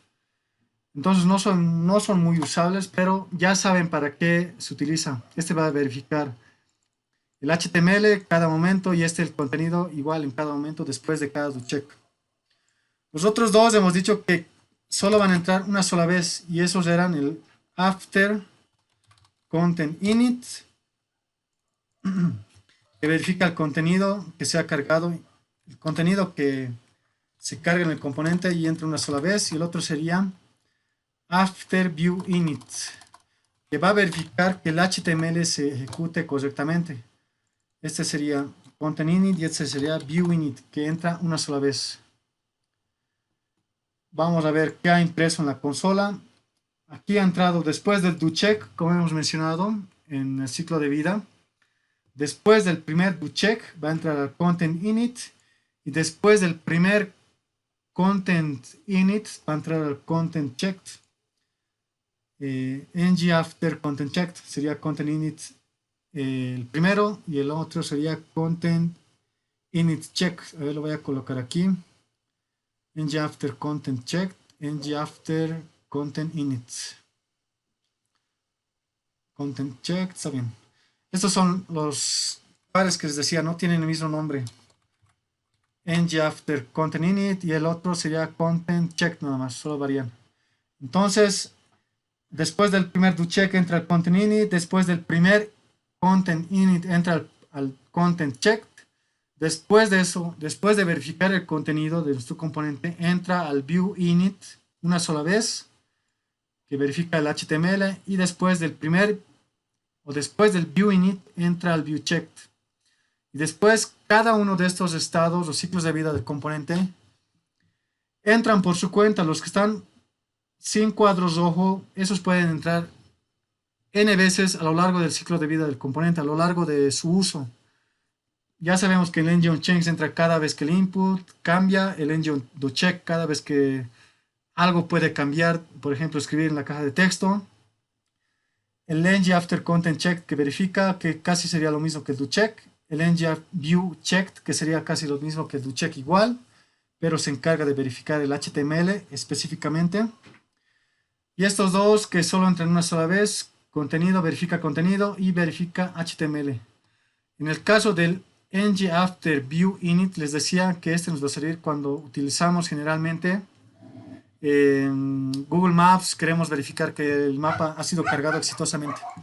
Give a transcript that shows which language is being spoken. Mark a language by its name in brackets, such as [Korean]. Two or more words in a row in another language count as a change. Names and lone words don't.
[Spanish] Entonces no son muy usables, pero ya saben para qué se utiliza. Este va a verificar el HTML cada momento y el contenido igual en cada momento después de cada [English] do check. [Spanish] Los otros dos hemos dicho que solo van a entrar una sola vez, y esos eran el [English] after content init, [Spanish] que verifica el contenido que se ha cargado, el contenido que se carga en el componente y entra una sola vez, y el otro sería [English] after view init, [Spanish] que va a verificar que el HTML se ejecute correctamente. Este sería [English] content init [Spanish] y este sería [English] view init, [Spanish] que entra una sola vez. Vamos a ver qué ha impreso en la consola. Aquí ha entrado después del [English] do check, [Spanish] como hemos mencionado en el ciclo de vida. Después del primer doCheck va a entrar al [English] content init. [Spanish] Y después del primer [English] content init [Spanish] va a entrar al [English] content checked. ng after content checked sería content init [Spanish] el primero y el otro sería [English] content init check. A ver, lo voy a colocar aquí. ng after content checked, ng after content init. Content checked, [Spanish] está bien. Estos son los pares que les decía, no tienen el mismo nombre. [English] ng after content init [Spanish] y el otro sería [English] content checked [Spanish] nada más, solo varían. Entonces, después del primer doCheck entra el [English] content init, [Spanish] después del primer [English] content init [Spanish] entra al [English] content checked. [Spanish] Después de eso, después de verificar el contenido de nuestro componente, entra al [English] view init [Spanish] una sola vez, que verifica el HTML, y después del [English] view init [Spanish] entra al [English] view checked. [Spanish] Y después cada uno de estos estados, los ciclos de vida del componente, entran por su cuenta. Los que están sin cuadros rojo, esos pueden entrar n veces a lo largo del ciclo de vida del componente, a lo largo de su uso. Ya sabemos que el ng-on-change entra cada vez que el input cambia, el ng-on-doCheck cada vez que algo puede cambiar, por ejemplo, escribir en la caja de texto. El ng-after-content-check que verifica, que casi sería lo mismo que el doCheck. El ng-view-checked, que sería casi lo mismo que el doCheck igual, pero se encarga de verificar el HTML específicamente. Y estos dos que solo entran una sola vez, contenido, verifica contenido y verifica HTML. En el caso del [English] ng after view init, [Spanish] les decía que este nos va a servir cuando utilizamos generalmente en Google Maps, queremos verificar que el mapa ha sido cargado exitosamente.